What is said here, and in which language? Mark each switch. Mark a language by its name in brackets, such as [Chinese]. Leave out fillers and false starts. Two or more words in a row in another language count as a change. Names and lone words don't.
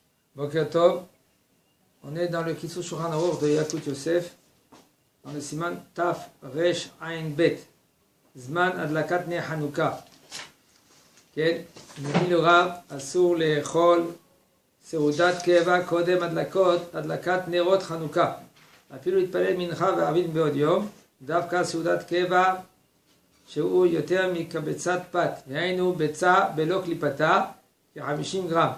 [Hebrew] בוקר טוב, [French] on est dans le Kitzur Shulchan Aruch de Yakut Yosef, dans le [Hebrew] סימן תי"ו רי"ש עי"ן בי"ת, זמן הדלקת נר חנוכה. כן, נגיד לו רב, אסור לאכול סעודת קבע קודם הדלקת נרות חנוכה. אפילו להתפלל מנחה וערבית בעוד יום, דווקא סעודת קבע שהוא יותר מקבצת פת, דהיינו ביצה בלא קליפתה, כ-50 גרם.